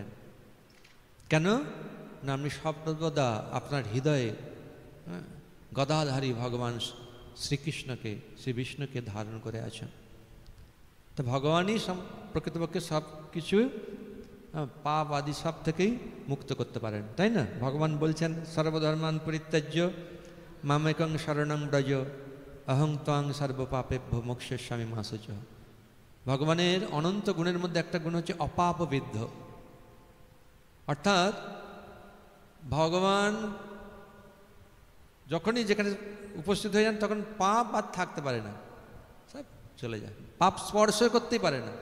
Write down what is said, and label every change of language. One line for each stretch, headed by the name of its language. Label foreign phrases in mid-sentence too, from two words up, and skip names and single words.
Bangla: কেন না, আপনি সর্বদা আপনার হৃদয়ে গদাধারী ভগবান শ্রীকৃষ্ণকে, শ্রী বিষ্ণুকে ধারণ করে আছেন। তো ভগবানই প্রকৃতপক্ষে সব কিছু পাপ আদি সব থেকেই মুক্ত করতে পারেন, তাই না? ভগবান বলছেন
Sanskrit: সর্বধর্মান পরিত্যাজ্য মামেকং শরণং ব্রজ অহং ত্বং সর্বপাপেভ্য মোক্ষয়িষ্যামি মা শুচঃ।
Bangla: ভগবানের অনন্ত গুণের মধ্যে একটা গুণ হচ্ছে অপাপবিদ্ধ, অর্থাৎ ভগবান যখনই যেখানে উপস্থিত হয়ে যান তখন পাপ আর থাকতে পারে না, সব চলে যায়, পাপ স্পর্শ করতেই পারে না।